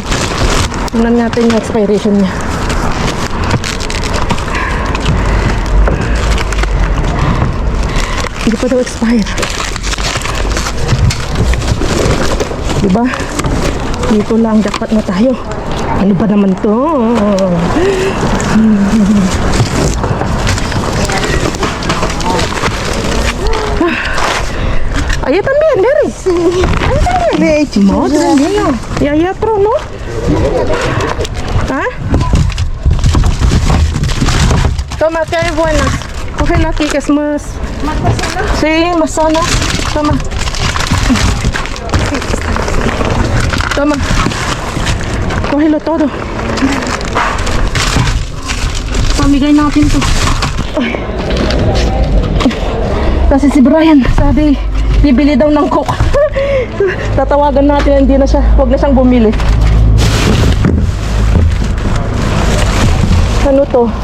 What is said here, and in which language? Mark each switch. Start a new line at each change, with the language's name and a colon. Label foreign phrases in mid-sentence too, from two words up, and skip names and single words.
Filipino: Tingnan natin yung expiration niya. Hindi pa daw expire. Diba? Dito lang, jackpot na tayo. Ano ba naman to?
Spanish: Ahí también, Mary. Ahí también. Madre mía. Y ahí otro, ¿no? ¿Ah? Toma, que hay buenas. Cógela aquí, que es más... ¿Más sana? Sí, más sana. Toma. Toma. Cógelo todo.
Filipino: Pamigay natin to. Kasi si Brian, sabi, bibili daw ng Coke. Tatawagan natin, hindi na siya, huwag na siyang bumili. Ano to?